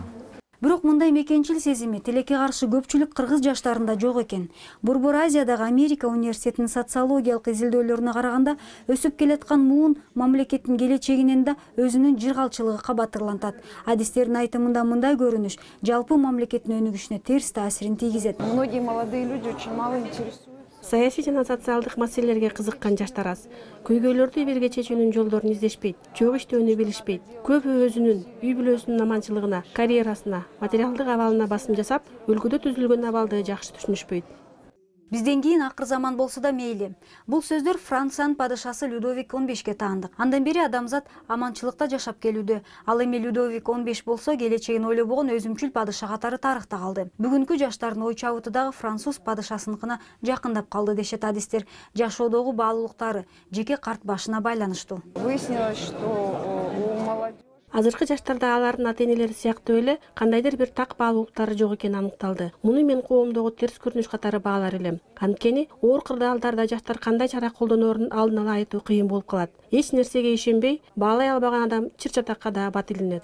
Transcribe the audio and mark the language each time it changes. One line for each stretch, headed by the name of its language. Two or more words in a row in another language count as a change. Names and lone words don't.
Kyrgyz: Бирок мындай мекенчил сезими тилекке каршы көпчүлүк кыргыз жаштарында жок экен. Борбор Азиядагы Америка университетинин социологиялык изилдөөлөрүнө караганда, өсүп келаткан муун мамлекеттин келечегинен да өзүнүн жыргалчылыгы кабатырлантат. Адистердин айтымында мындай көрүнүш жалпы мамлекеттин өнүгүшүнө терс таасирин тийгизет.
Russian: Многие молодые люди очень мало интересуются.
Kyrgyz: Саясий жана социалдык маселелерге кызыккан жаштар аз. Көйгөйлөрдү бирге чечүүнүн жолдорун издешпейт, чогуу иштөөнү билишпейт. Көбү өзүнүн, үй бүлөсүнүн аманчылыгына, карьерасына, материалдык абалына басым жасап, өлкөдө түзүлгөн абалды жакшы түшүнүшпөйт. Бизден кийин акыр заман болсо да мейли. Бул сөздөр Франциянын падышасы Людовик 15ке таандык. Андан бери адамзат аманчылыкта жашап келүүдө. Ал эми Людовик 15 болсо келечегин ойлобогон өзүмчүл падыша катары тарыхта калды. Бүгүнкү жаштардын ой чабыты дагы француз падышасыныкына жакындап калды дешет адистер. Жашоодогу баалуулуктары жеке карт башына байланыштуу.
Russian: Выяснилось, что у молодежи
Kyrgyz: Азыркы жаштарда алардын ата-энелери сыяктуу эле кандайдыр бир так баалуулуктары жок экени аныкталды. Муну мен коомдогу терс көрүнүш катары баалар элем. Анткени оор кырдаалдарда жаштар кандай чара колдоноорун алдын ала айтуу кыйын болуп калат. Эч нерсеге ишенбей, баалай албаган адам чыр-чатакка да бат илинет.